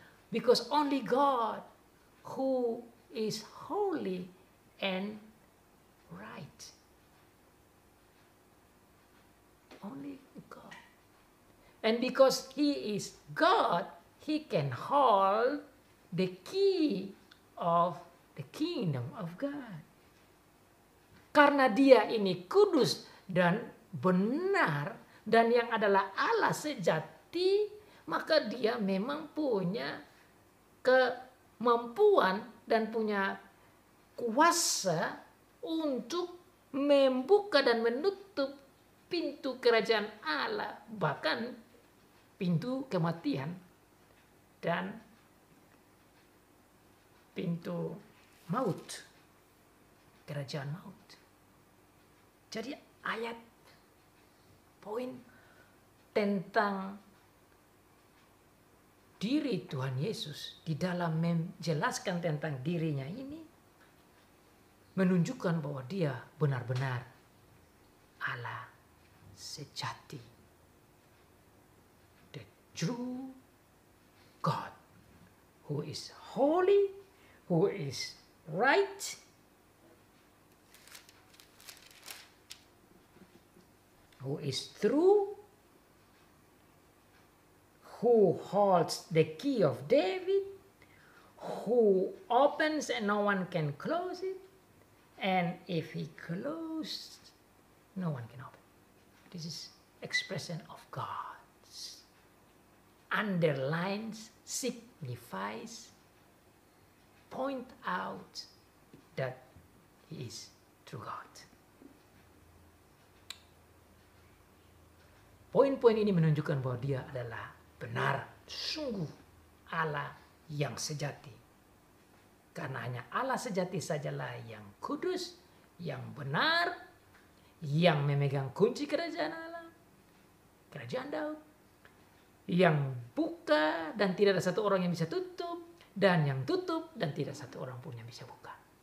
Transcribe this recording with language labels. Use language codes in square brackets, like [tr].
[en] Because only God who is holy and right. Only God. And because he is God, he can hold the key of the kingdom of God. [id] Karena dia ini kudus dan benar dan yang adalah Allah sejati, maka dia memang punya kemampuan dan punya kuasa untuk membuka dan menutup pintu kerajaan Allah, bahkan pintu kematian dan pintu maut, kerajaan maut. Jadi ayat poin tentang diri Tuhan Yesus di dalam menjelaskan tentang dirinya ini menunjukkan bahwa dia benar-benar Allah sejati. [en] The true God who is holy, who is right, who is true, who holds the key of David, who opens and no one can close it, and if he closed, no one can open. This is expression of God. Underlines, signifies, point out that he is true God. [id] Poin-poin ini menunjukkan bahwa dia adalah benar, sungguh Allah yang sejati. Karena hanya Allah sejati sajalah yang kudus, yang benar, yang memegang kunci kerajaan Allah, kerajaan Daud, yang buka dan tidak ada satu orang yang bisa tutup, dan yang tutup dan tidak satu orang pun yang bisa buka.